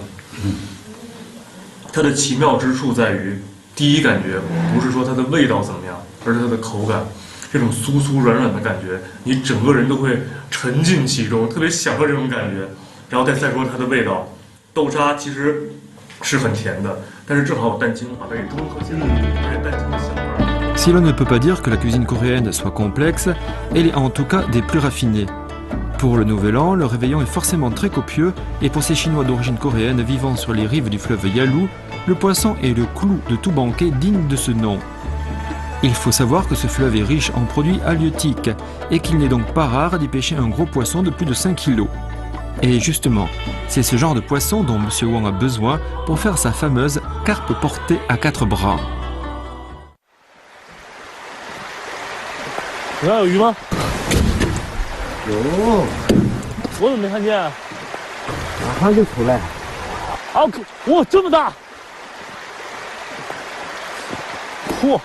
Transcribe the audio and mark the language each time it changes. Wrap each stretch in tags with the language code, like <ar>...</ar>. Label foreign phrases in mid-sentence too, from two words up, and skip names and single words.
<zh>它的奇妙之处在于，第一感觉不是说它的味道怎么样，而是它的口感。这种酥酥软软的感觉，你整个人都会沉浸其中，特别享受这种感觉。然后再说它的味道，豆沙其实是很甜的，但是正好有蛋清把它给中和起来，而且蛋清的香味。</zh> <fr>Si l'on ne peut pas dire que la cuisine coréenne soit complexe, elle est en tout cas des plus raffinées. Pour le Nouvel An, le réveillon est forcément très copieux, et pour ces Chinois d'origine coréenne vivant sur les rives du fleuve Yalu, le poisson est le clou de tout banquet digne de ce nom. Il faut savoir que ce fleuve est riche en produits halieutiques et qu'il n'est donc pas rare d'y pêcher un gros poisson de plus de 5 kilos. Et justement, c'est ce genre de poisson dont M. Wang a besoin pour faire sa fameuse carpe portée à 4 bras.</fr> <zh>你看有鱼吗？有，我怎么没看见？马上就出来。啊，哇，这么大！嚯！</zh>